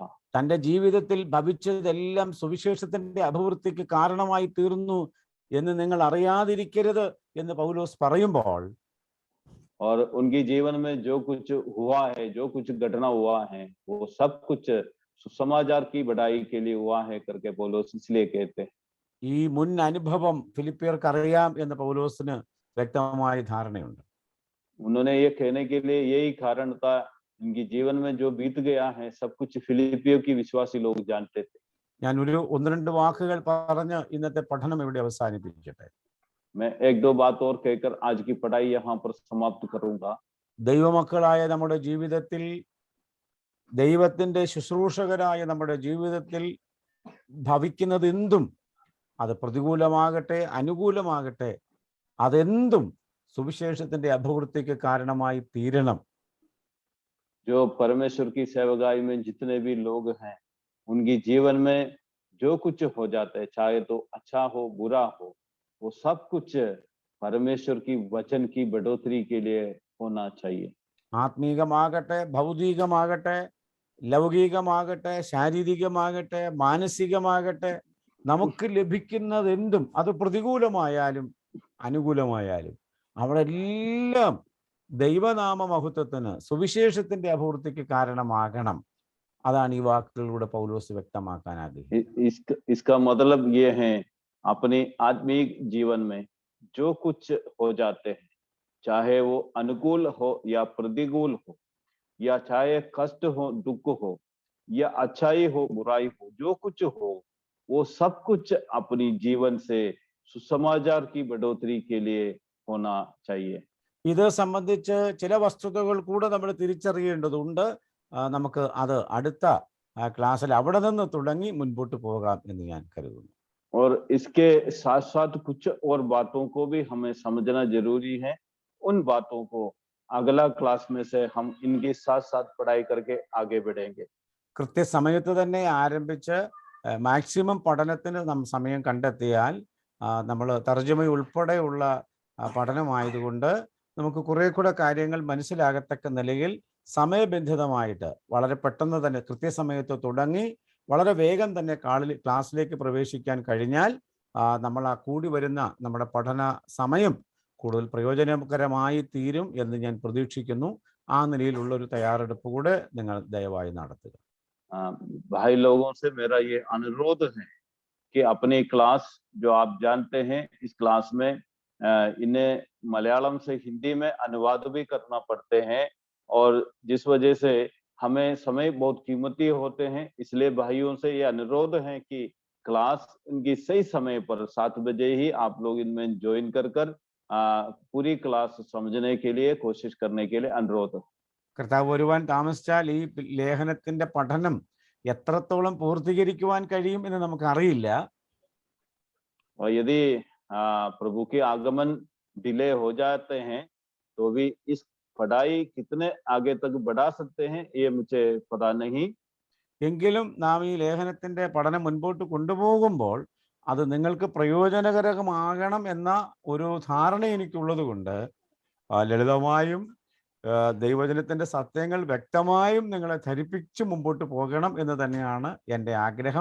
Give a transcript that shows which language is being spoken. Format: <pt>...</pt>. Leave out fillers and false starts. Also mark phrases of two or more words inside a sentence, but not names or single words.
<ml>തന്റെ ജീവിതത്തിൽ ഭവിച്ചതെല്ലാം സുവിശേഷത്തിന്റെ അഭിവൃദ്ധിക്ക് കാരണമായി തീർന്നു എന്ന് നിങ്ങൾ അറിയാതിരിക്കരുത് എന്ന് പൗലോസ് പറയുമ്പോൾ,</ml> <hi>और उनकी जीवन में जो कुछ हुआ है, जो कुछ घटना हुआ है, वो सब कुछ सुसमाचार की बढ़ाई के लिए हुआ है करके पौलुस इसलिए कहते हैं।</hi> <ml>ഈ മുൻ അനുഭവം ഫിലിപ്പിയർക്ക് അറിയാം എന്ന് പൗലോസിന് വ്യക്തമായ ധാരണയുണ്ട്.</ml> <hi>उन्होंने ये कहने के लिए यही कारण था, इनकी जीवन में जो बीत गया है सब कुछ फिलिपियों की विश्वासी लोग जानते थे।</hi> <ml>ഞാൻ ഒന്ന് രണ്ട് വാക്കുകൾ പറഞ്ഞ് ഇന്നത്തെ പഠനം ഇവിടെ അവസാനിപ്പിക്കട്ടെ.</ml> <hi>मैं एक दो बात और कहकर आज की पढ़ाई यहाँ पर समाप्त करूंगा।</hi> <ml>ദൈവമക്കളായ നമ്മുടെ ജീവിതത്തിൽ, ദൈവത്തിന്റെ ശുശ്രൂഷകരായ നമ്മുടെ ജീവിതത്തിൽ ഭവിക്കുന്നത് എന്തും, അത് പ്രതികൂലമാകട്ടെ അനുകൂലമാകട്ടെ, അതെന്തും സുവിശേഷത്തിന്റെ അഭിവൃദ്ധിക്ക് കാരണമായി തീരണം.</ml> <hi>जो परमेश्वर की सेवगाई में जितने भी लोग हैं, उनकी जीवन में जो कुछ हो जाता है, चाहे तो अच्छा हो बुरा हो, वो सब कुछ परमेश्वर की वचन की बढ़ोतरी के लिए होना चाहिए।</hi> <ml>ആത്മീകമാകട്ടെ, ഭൗതികമാകട്ടെ, ലൗകികമാകട്ടെ, ശാരീരികമാകട്ടെ, മാനസികമാകട്ടെ, നമുക്ക് ലഭിക്കുന്നത് എന്തും, അത് പ്രതികൂലമായാലും അനുകൂലമായാലും, അവിടെ എല്ലാം ദൈവനാമ മഹത്വത്തിന്, സുവിശേഷത്തിന്റെ അഭിവൃദ്ധിക്ക് കാരണമാകണം. അതാണ് ഈ വാക്കുകളിലൂടെ പൗലോസ് വ്യക്തമാക്കാൻ ആഗ്രഹിക്കുന്നത്.</ml> <hi>इसका मतलब ये है, अपने आत्मिक जीवन में जो कुछ हो जाते हैं, चाहे वो अनुकूल हो या प्रतिकूल हो, या चाहे कष्ट हो, दुख हो, या अच्छाई हो, बुराई हो, जो कुछ हो, वो सब कुछ अपनी जीवन से सुसमाचार की बढ़ोतरी के लिए होना चाहिए.</hi> <ml>ഇത് സംബന്ധിച്ച് ചില വസ്തുതകൾ കൂടെ നമ്മൾ തിരിച്ചറിയേണ്ടതുണ്ട്. നമുക്ക് അത് അടുത്ത ക്ലാസ്സിൽ അവിടെ നിന്ന് തുടങ്ങി മുൻപോട്ട് പോകാം എന്ന് ഞാൻ കരുതുന്നു.</ml> <hi>और इसके साथ साथ कुछ और बातों को भी हमें समझना जरूरी है. उन बातों को अगला क्लास में से हम इनके साथ साथ पढ़ाई करके आगे बढ़ेंगे.</hi> <ml>കൃത്യസമയത്ത് തന്നെ ആരംഭിച്ച് മാക്സിമം പഠനത്തിന് സമയം കണ്ടെത്തിയാൽ നമ്മൾ തർജ്ജമ ഉൾപ്പെടെയുള്ള പഠനമായതുകൊണ്ട് നമുക്ക് കുറെ കൂടെ കാര്യങ്ങൾ മനസ്സിലാകത്തക്ക നിലയിൽ സമയബന്ധിതമായിട്ട് വളരെ പെട്ടെന്ന് തന്നെ കൃത്യസമയത്ത് തുടങ്ങി വളരെ വേഗം തന്നെ ക്ലാസ്സിലേക്ക് പ്രവേശിക്കാൻ കഴിഞ്ഞാൽ നമ്മൾ ആ കൂടി വരുന്ന നമ്മുടെ പഠന സമയം കൂടുതൽ പ്രയോജനകരമായി തീരും എന്ന് ഞാൻ പ്രതീക്ഷിക്കുന്നു. ആ നിലയിലുള്ള ഒരു തയ്യാറെടുപ്പ് കൂടെ നിങ്ങൾ ദയവായി നടത്തുക.</ml> <hi>भाई लोगों से मेरा ये अनुरोध है कि अपनी क्लास जो आप जानते हैं, इस क्लास में इन्हें मलयालम से हिंदी में अनुवाद भी करना पड़ते हैं, और जिस वजह से हमें समय बहुत कीमती होते हैं. इसलिए भाइयों से ये अनुरोध है कि क्लास इनकी सही समय पर 7 बजे ही आप लोग इनमें ज्वाइन कर पूरी क्लास समझने के लिए कोशिश करने के लिए अनुरोध.</hi> <ml>കർത്താവ് വരുവാൻ താമസിച്ചാൽ ഈ ലേഖനത്തിന്റെ പഠനം എത്രത്തോളം പൂർത്തീകരിക്കുവാൻ കഴിയും എന്ന് നമുക്ക് അറിയില്ല.</ml> <hi>और यदि प्रभु के आगमन डिले हो जाते हैं तो भी इस पढ़ाई कितने आगे तक बढ़ा सकते हैं ये मुझे पता नहीं.</hi> <ml>എങ്കിലും നാം ഈ ലേഖനത്തിന്റെ പഠനം മുൻപോട്ട് കൊണ്ടുപോകുമ്പോൾ അത് നിങ്ങൾക്ക് പ്രയോജനകരമാകണം എന്ന ഒരു ധാരണ എനിക്കുള്ളത് കൊണ്ട് ലളിതമായും ദൈവജനത്തിന്റെ സത്യങ്ങൾ വ്യക്തമായും നിങ്ങളെ ധരിപ്പിച്ച് മുമ്പോട്ട് പോകണം എന്ന് തന്നെയാണ് എൻ്റെ ആഗ്രഹം.</ml>